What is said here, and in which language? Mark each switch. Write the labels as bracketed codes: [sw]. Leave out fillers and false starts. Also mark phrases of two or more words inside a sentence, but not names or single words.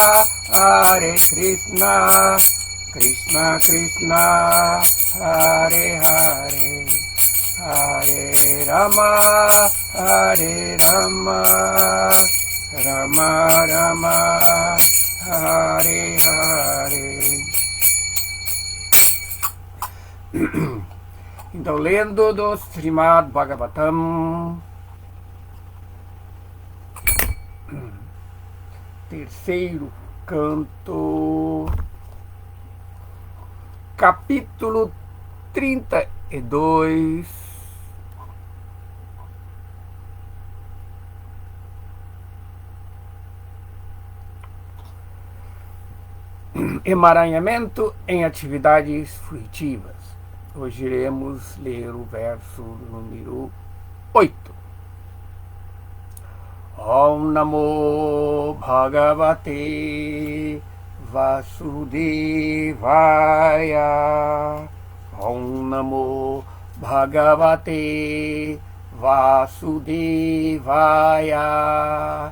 [sa] Krishna Krishna Hare Hare Hare Rama Rama Rama Hare Hare. [pt] Então, lendo do Srimad Bhagavatam, terceiro Canto, capítulo 32, emaranhamento em atividades fruitivas. Hoje iremos ler o verso número 8. [sa] Om Namo Bhagavate Vasudevaya. Om Namo Bhagavate Vasudevaya.